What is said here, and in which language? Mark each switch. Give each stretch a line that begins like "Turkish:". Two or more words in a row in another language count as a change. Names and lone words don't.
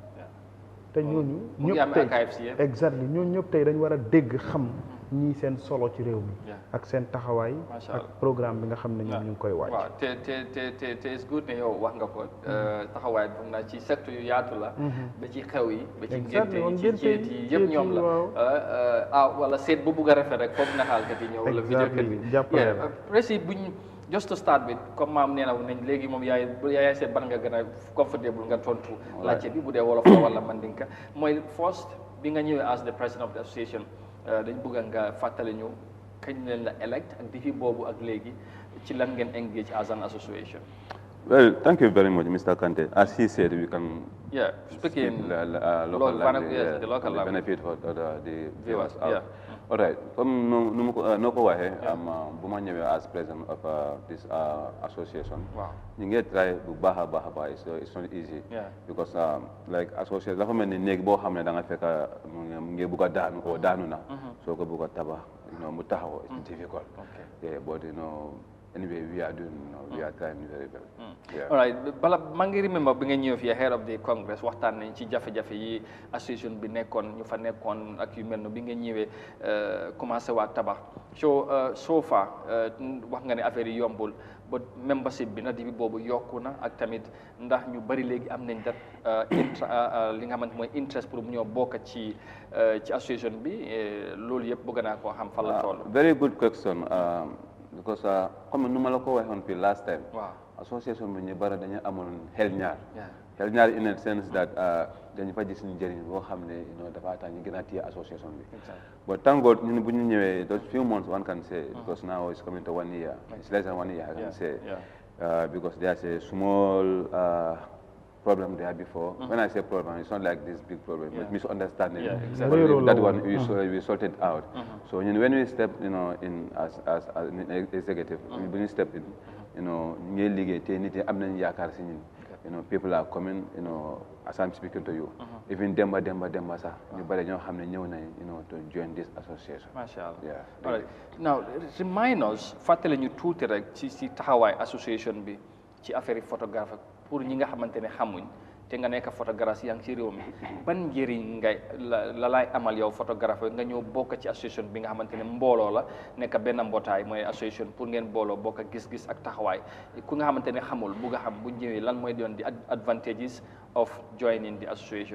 Wolof: te ñooñu ñëpp tey exactly ñooñu ñëpp tey dañ war a dégg xam ñii seen solo ci réew mi ak seen taxawaay ak programme bi nga xam ne ñoom ñu ngi koy waaj. waaw te
English: is good
Wolof: ne yow wax nga ko taxawaay bi foog naa ci secteur yu yaatu la ba ci xew yi ba ci ngénte yi ci jéet yi yëpp ñoom la wala seet bu bugg a rafet rek foog naxaalkat yi ñëw wala vidéokat bi jàppale précis buñ
English: just to start with
Wolof: comme maam nee na nañ léegi moom yaay seet ban nga gën a comfortable nga tontu laajte bi bu dee wolof la wala mandinka mooy first bi nga ñëwee
English: as the president of the association
Wolof: dañ bëgg nga fàttali ñu kañ leen la elect ak depuis boobu ak léegi ci lan ngeen engage as an association.
English: Well, thank you very much, Mr. Kante. As he said, we can speak in local language, the local language. Benefit for the viewers. Yeah. All right.
Wolof: Comme no ko waxe bu ma ñëwee
English: as president of this association.
Wolof: ñu ngi try bu baax a baax
English: it's not easy. Because like association
Wolof: dafa mel ni néeg boo xam ne da nga fekk mu ngi bugg a daanu ko daanu na. soo ko bugg a tabax mu taxaw
English: it's difficult. Yeah, but anyway, we are trying very well. All right.
Wolof: Bala maa ngi remember bi nga ñëw fii
English: head of the congress
Wolof: waxtaan nañ ci jafe-jafe yi association bi nekkoon ñu fa nekkoon ak yu mel no bi nga ñëwee commencé waa tabax
English: so far
Wolof: wax nga ne affaire yi yombul but membership bi na di bi boobu yokku na ak tamit ndax ñu bari léegi am nañ dat li nga xamante mooy interest pour mu ñoo bokk ci association bi loolu yëpp bëgg naa koo xam fan la toll.
English: Very good question. Because comme
Wolof: nu ma la ko waxoon fii
English: last time
Wolof: association bi ñu bari dañu amoon xel ñaar
English: in a sense that
Wolof: dañu fa gis njëriñ boo xam ne dafa tax ñu gën a téye association bi
English: but thank God
Wolof: ñun bu ñu ñëwee
English: those few months one can say because now it's coming to 1 year, it's less than 1 year I can say because there's a small problem there before. When I say problem, it's not like this big problem, but misunderstanding. That one we sorted out. So when we step, in as an executive, when we step in, people are coming, as I'm speaking to you. Even Demba sa, to join this association. MashaAllah. Yeah. All right. Now, remind us,
Wolof: fàttali ñu tuuti rek ci taxawaay association bi ci affaire photographe pour ñi nga xamante ne xamuñ te nga nekk photographe yaa ngi ci réew mi ban njëriñ ngay la laay amal yow photographe nga ñëw bokk ci association bi nga xamante ne mbooloo la nekk benn mbootaay mooy association pour ngeen booloo bokk gis-gis ak taxawaay ku nga xamante ne xamul bugg a xam bu ñëwee lan mooy doon di
English: advantages of joining the association.